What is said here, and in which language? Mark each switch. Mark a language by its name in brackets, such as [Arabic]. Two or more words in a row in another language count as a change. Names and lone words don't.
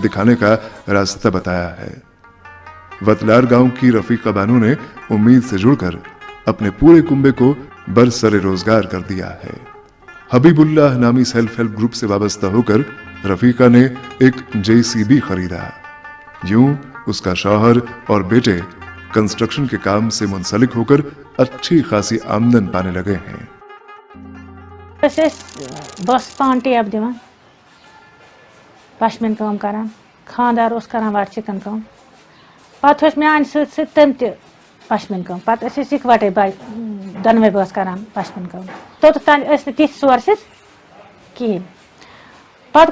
[Urdu] دکھانے کا راستہ بتایا ہے وتلار گاؤں کی رفیقہ بانو نے امید سے جڑ کر اپنے پورے کنبے کو برسر روزگار کر دیا ہے حبیب اللہ نامی [English] self help group [Urdu] سے وابستہ ہو کر رفیقہ نے ایک JCB خریدا یوں اس کا شوہر اور بیٹے کنسٹرکشن کے کام سے منسلک ہو کر اچھی خاصی آمدن پانے لگے ہیں [Kashmiri] بس پان ٹیپ دِوان پشمیٖن کٲم کران خاندار اوس کران وٹ چِکن کٲم پتہٕ ہیوٚچھ میانہِ سۭتۍ سۭتۍ تٔمۍ تہِ پشمیٖن کٲم پتہٕ ٲسۍ أسۍ اِکوٹے دۄنوَے بٲژ کران پشمیٖن کٲم توٚتتھ تانۍ ٲسۍ نہٕ تِتھۍ سورسِز کِہیٖنۍ پتہٕ